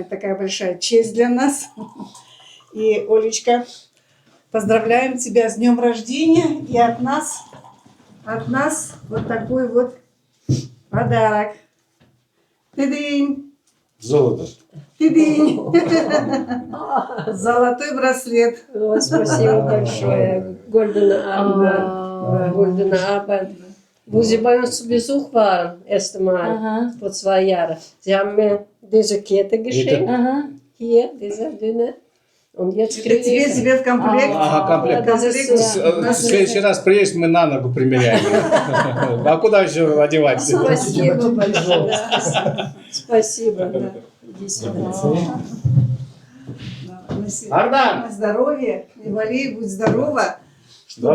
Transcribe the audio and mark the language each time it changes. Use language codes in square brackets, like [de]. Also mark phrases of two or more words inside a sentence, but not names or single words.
[ru] Такая большая честь для нас. И, Олечка, поздравляем тебя с днем рождения. И от нас вот такой вот подарок. Ты-дынь. Золото. Ты-дынь. Золотой браслет. Спасибо большое. [de] Goldene Abend. Goldene Abend. Wo Sie bei uns zu Besuch waren, erste Mal, vor 2 Jahren. Sie haben mir diese Kette geschenkt. Hier, diese dünne. Und jetzt kriege ich... [ru] Тебе в комплект. Ага, комплект. [de] Das ist, [ru] В следующий раз приедешь, мы на ногу примеряем. А куда еще одевать? Спасибо большое. Спасибо. Да. Иди сюда. На здоровье. И Вали, будь здорова. Чтобы